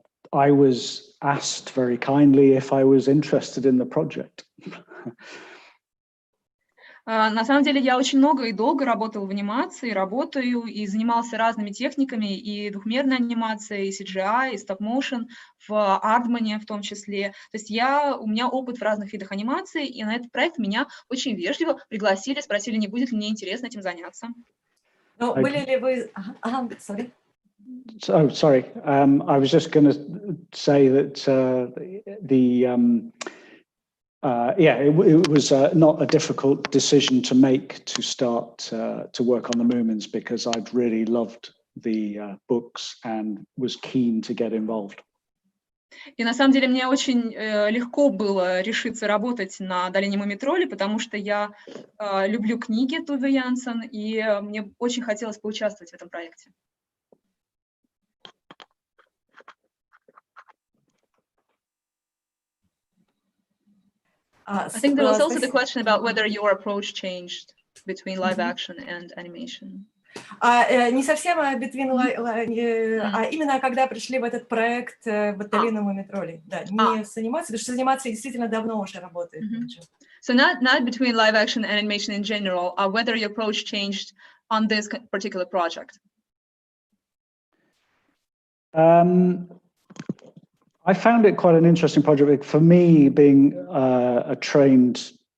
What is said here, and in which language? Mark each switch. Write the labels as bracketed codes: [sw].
[en] I was asked very kindly if I was interested in the project. [ru] На самом деле я очень много и долго работала в анимации, работаю и занимался разными техниками, и двухмерной анимацией, и CGI, и стоп-моушен, в Hauldren в том числе. То есть у меня опыт в разных видах анимации, и на этот проект меня очень вежливо пригласили, спросили, не будет ли мне интересно этим заняться. Ну, были ли вы... [en] sorry. Oh, sorry. I was just going to say that it was not a difficult decision to make to start to work on the Moomins, because I'd really loved the books and was keen to get involved. [ru] И на самом деле мне очень легко было решиться работать на Долине муми-троллей, потому что я люблю книги Туве Янсен, и мне очень хотелось поучаствовать в этом проекте. [en] I think there was also the question about whether your approach changed between live action and animation. [ru] Не совсем а именно когда пришли в этот проект в Долину муми-троллей. Да, не с анимацией, потому что с анимацией действительно давно уже работает. [en] So not between live action and animation in general, whether your approach changed on this particular project. I found it quite an interesting project. For me, being a trained